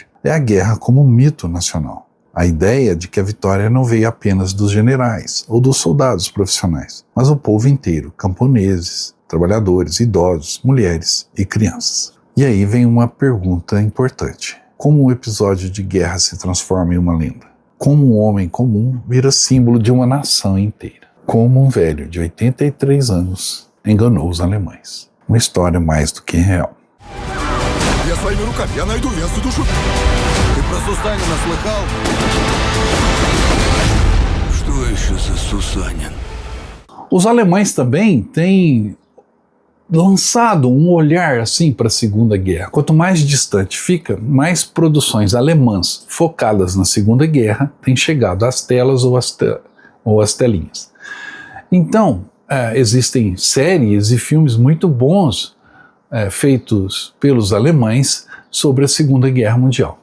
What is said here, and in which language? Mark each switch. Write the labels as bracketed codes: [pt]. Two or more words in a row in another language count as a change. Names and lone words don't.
[pt] É a guerra como um mito nacional. A ideia de que a vitória não veio apenas dos generais ou dos soldados profissionais, mas o povo inteiro, camponeses, trabalhadores, idosos, mulheres e crianças. E aí vem uma pergunta importante. Como um episódio de guerra se transforma em uma lenda? Como um homem comum vira símbolo de uma nação inteira? como um velho de 83 anos enganou os alemães. Uma história mais do que real. [ru] Я своими руками, я найду, я задушу. Ты про Сусанина слыхал? Что еще за Сусанин? [pt] Os alemães também têm lançado um olhar assim para a Segunda Guerra. Quanto mais distante fica, mais produções alemãs focadas na Segunda Guerra têm chegado às telas ou às telinhas. Então, existem séries e filmes muito bons feitos pelos alemães sobre a Segunda Guerra Mundial.